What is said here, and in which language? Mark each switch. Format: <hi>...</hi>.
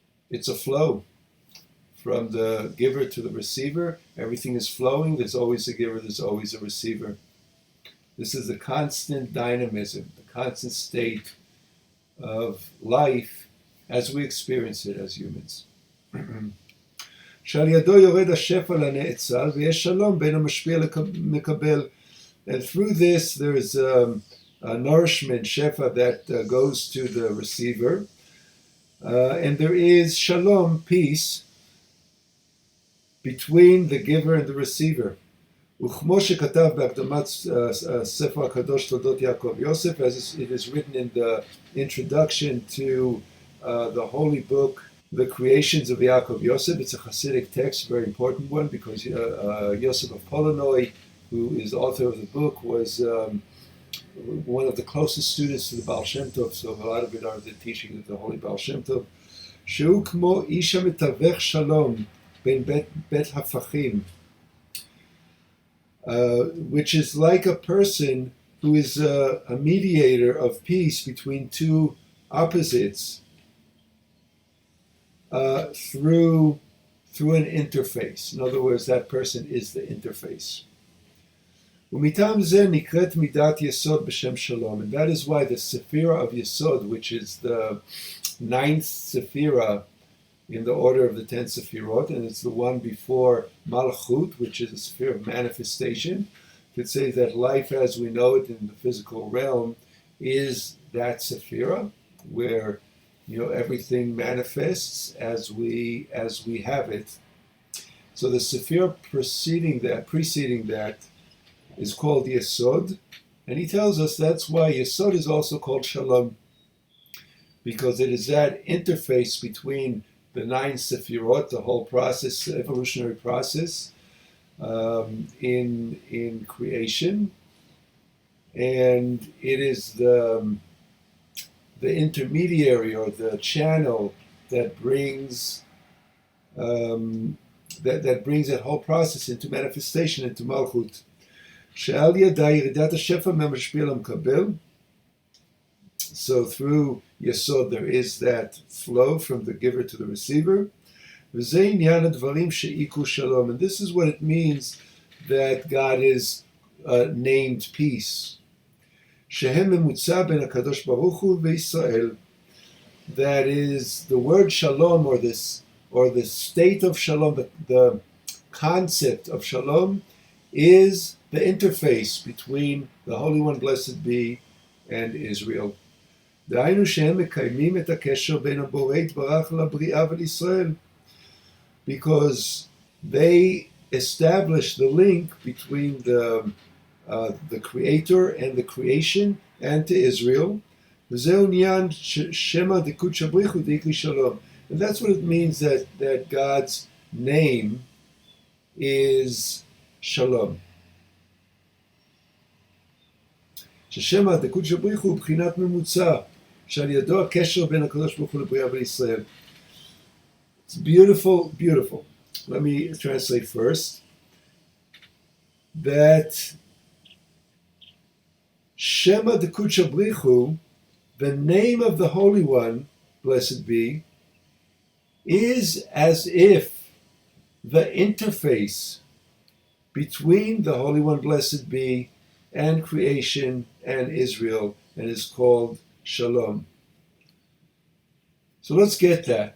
<en>It's a flow from the giver to the receiver. Everything is flowing. There's always a giver. There's always a receiver. This is the constant dynamism, the constant state of life as we experience it as humans.</en> <he>שעל ידו יורד השפע לנאצל ויש שלום בין המשפיע למקבל.</he> <en>And through this there is a nourishment, Shefa, that goes to the receiver. And there is shalom, peace, between the giver and the receiver.</en> <he>וכמו שכתב בהקדמת ספר הקדוש תולדות יעקב יוסף,</he> <en>as it is written in the introduction to the holy book, The Creations of Yaakov Yosef. It's a Hasidic text, a very important one, because Yosef of Polonoi, who is the author of the book, was one of the closest students to the Baal Shem Tov, so a lot of it are the teaching of the holy Baal Shem Tov.</en> <he>שהוא כמו איש המתווך שלום בין בית הפכים,</he> <en>which is like a person who is a mediator of peace between two opposites through an interface. In other words, that person is the interface.</en> <he>ומטעם זה נקראת מידת יסוד בשם שלום.</he> <en>And that is why the Sephira of Yesod, which is the 9th Sephira in the order of the 10 Sephirot, and it's the one before Malchut, which is a sphere of manifestation. You could say that life as we know it in the physical realm is that Sephira, where everything manifests as we have it. So the Sephira preceding that is called Yesod, and he tells us that's why Yesod is also called Shalom, because it is that interface between the 9 Sephirot, the whole process, evolutionary process in creation, and it is the intermediary or the channel that brings that whole process into manifestation, into Malchut.</en> <he>שעל ידה ירידת השפע מהמשפיע למקבל.</he> <en>So through Yesod there is that flow from the giver to the receiver.</en> <he>וזה עניין הדברים שאיקו שלום.</he> <en>And this is what it means that God is named peace.</en> <he>שהם ממוצע בין הקדוש ברוך הוא וישראל.</he> <en>That is the word shalom, or the state of shalom, the concept of shalom is the interface between the Holy One, blessed be, and Israel.</en> <he>דהיינו שהם מקיימים את הקשר בין הבורא יתברך לבריאה ולישראל,</he> <en>because they establish the link between the Creator and the creation and to Israel.</en> <he>וזהו עניין שמא דקודשא בריך הוא דאיקרא שלום.</he> <en>And that's what it means that God's name is Shalom.</en> <he>ששמא דקודשא בריך הוא בחינת ממוצע, שעל ידו הקשר בין הקדוש ברוך הוא לבריאה ולישראל.</he> <en>It's beautiful, beautiful. Let me translate first. That Shema Dekudsha Brichu, the name of the Holy One, blessed be, is as if the interface between the Holy One, blessed be, and creation and Israel, and is called Shalom. So let's get that.</en>